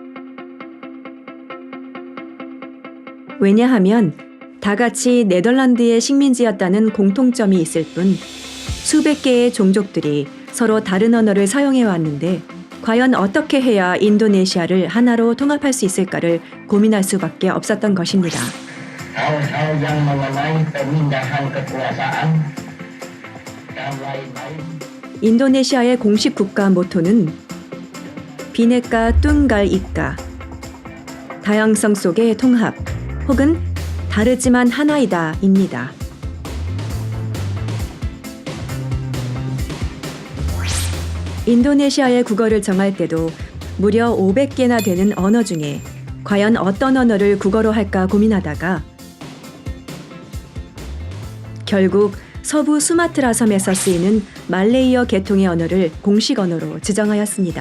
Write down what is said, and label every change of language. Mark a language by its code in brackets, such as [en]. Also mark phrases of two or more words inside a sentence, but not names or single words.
[ko] 왜냐하면 다 같이 네덜란드의 식민지였다는 공통점이 있을 뿐 수백 개의 종족들이 서로 다른 언어를 사용해 왔는데 과연 어떻게 해야 인도네시아를 하나로 통합할 수 있을까를 고민할 수밖에 없었던 것입니다. [id] hal-hal yang mengenai pemindahan kekuasaan dan lain-lain. [ko] 인도네시아의 공식 국가 모토는 [id] Bhinneka Tunggal Ika, [ko] 다양성 속의 통합 혹은 다르지만 하나이다 입니다. 인도네시아의 국어를 정할 때도 무려 500개나 되는 언어 중에 과연 어떤 언어를 국어로 할까 고민하다가 결국 서부 수마트라 섬에서 쓰이는 말레이어 계통의 언어를 공식 언어로 지정하였습니다.